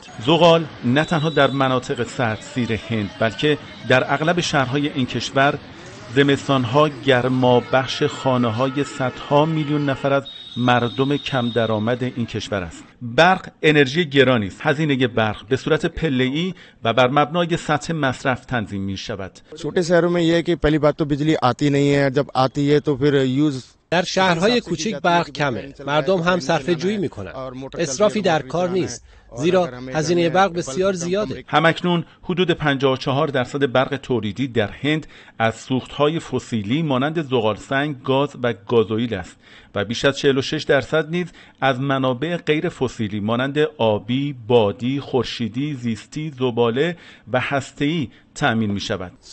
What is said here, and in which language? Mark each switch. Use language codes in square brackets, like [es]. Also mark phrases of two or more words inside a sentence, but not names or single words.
[fa] زغال نه تنها در مناطق سردسیر هند بلکه در اغلب شهرهای این کشور زمستان‌ها گرمابخش خانه‌های صدها میلیون نفر از مردم کم درآمد این کشور است. برق انرژی گرانی است. هزینه برق به صورت پله‌ای و بر مبنای سطح مصرف تنظیم می‌شود. [hi] छोटे शहरों में ये है कि पहली बात तो बिजली आती नहीं है, जब आती है तो फिर यूज [fa] در شهرهای کوچک برق کمه. مردم هم صرفه جویی میکنن. اسرافی در کار نیست. زیرا هزینه برق بسیار زیاده. همکنون حدود 54% برق تولیدی در هند از سوختهای فسیلی مانند زغالسنگ، گاز و گازوئیل است و بیش از 46% نیز از منابع غیر فسیلی مانند آبی، بادی، خورشیدی، زیستی، زباله و هسته‌ای تأمین می شود.